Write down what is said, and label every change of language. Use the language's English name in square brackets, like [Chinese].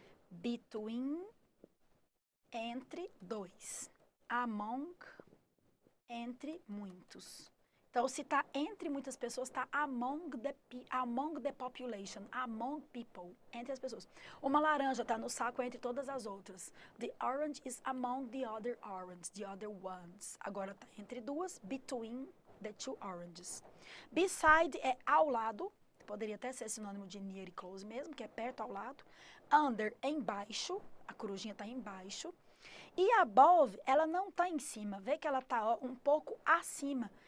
[Portuguese] Between, entre dois. Among, entre muitos. Então, se está entre muitas pessoas, está [English] among the population, among people, [Portuguese] entre as pessoas. Uma laranja está no saco entre todas as outras. [English] The orange is among the other oranges, the other ones. [Portuguese] Agora está entre duas, [English] between the two oranges. [Portuguese] Beside é ao lado, poderia até ser sinônimo de near e close mesmo, que é perto, ao lado. Under é embaixo, a corujinha está embaixo. E above, ela não está em cima, vê que ela está um pouco acima.